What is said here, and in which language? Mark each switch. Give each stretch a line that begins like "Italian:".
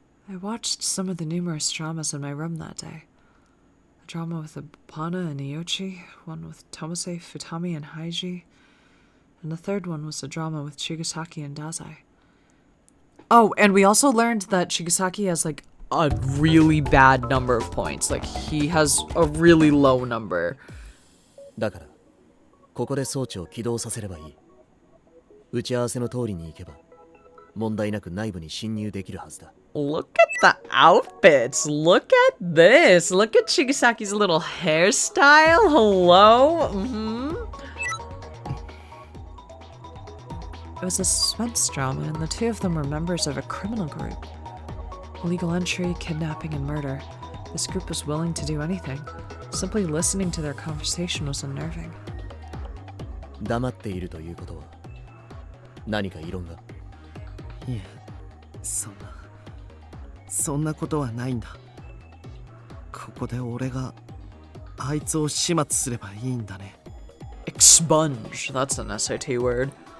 English: I watched some of the numerous dramas in my room that day. A drama with Abana and Iochi, one with Tomase, Futami, and Haiji, and the third one was a drama with Chigasaki and Dazai. Oh, and we also learned that Chigasaki has, a really bad number of points. He has a really low number.
Japanese: だから、ここで装置を起動させればいい。打ち合わせの通りに行けば問題なく内部に侵入できるはずだ。
English: Look at the outfits. Look at this. Look at Chigasaki's little hairstyle. Hello? It was a suspense drama, and the two of them were members of a criminal group. Illegal entry, kidnapping, and murder. This group was willing to do anything. Simply listening to their conversation was unnerving.
Japanese: 黙っているということは何か異論が？いえ、そんなことはないんだ。ここで俺があいつを始末すればいいんだね。
English: Expunge. That's an SAT word.